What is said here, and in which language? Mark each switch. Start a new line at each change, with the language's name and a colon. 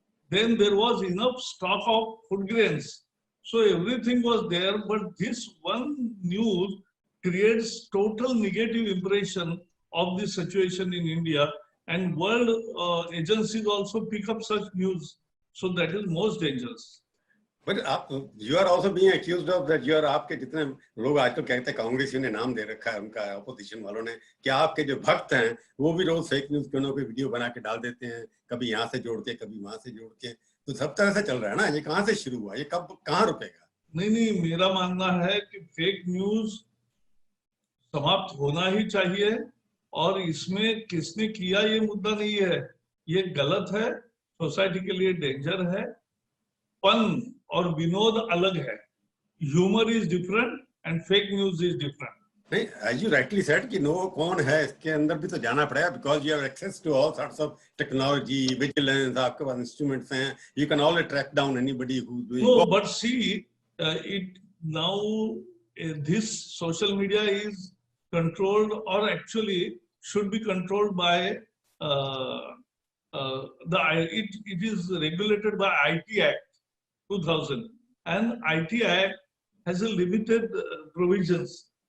English: Then there was enough stock of food grains. So everything was there, but this one news creates total negative impression of the situation in India, and world agencies also pick up such news. So that is most dangerous. But you are also being accused of that. You are
Hindi: आपके जितने लोग आजकल कहते हैं कांग्रेसियों ने नाम दे रखा है उनका अपोजिशन वालों ने कि आपके जो भक्त हैं वो भी रोज फेक न्यूज क्यों पे वीडियो बना के डाल देते हैं, कभी यहाँ से जोड़ के कभी वहां से जोड़ के, तो सब तरह से चल रहा है ना। ये कहाँ से शुरू हुआ, ये कब कहाँ रुकेगा? नहीं, मेरा मानना है कि फेक न्यूज समाप्त होना ही चाहिए, और इसमें किसने किया ये मुद्दा नहीं है। ये गलत है, सोसाइटी के लिए डेंजर है। फन और विनोद अलग है,
English: Humour is different and fake news is different. नहीं, as you rightly said
Hindi: कि नो कौन है इसके अंदर भी तो जाना पड़ेगा,
English: because you have access to all sorts of technology, vigilance,
Hindi: आपके पास
English: instruments हैं, you can always track down anybody who's doing. No, but see, it now this social media is controlled, or actually should be controlled by it is regulated by IT Act 2000, and IT Act has a limited provisions.